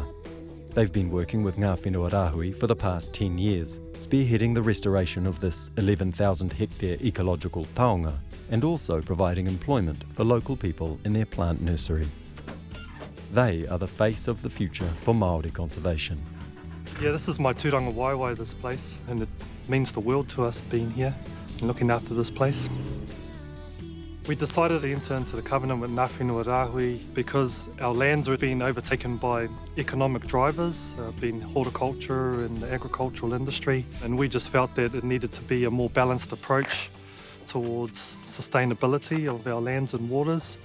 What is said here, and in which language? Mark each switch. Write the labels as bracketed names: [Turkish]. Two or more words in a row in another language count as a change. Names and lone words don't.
[English] They've been working with Ngā Whenua Rahui for the past 10 years, spearheading the restoration of this 11,000 hectare ecological taonga and also providing employment for local people in their plant nursery. They are the face of the future for Maori conservation. Yeah, this is my [Māori] tūranga waiwai, [English] this place, and it means the world to us being here and looking after this place. We decided to enter into the covenant with Ngā Whenua Rahui because our lands were being overtaken by economic drivers, being horticulture and the agricultural industry, and we just felt that it needed to be a more balanced approach towards sustainability of our lands and waters.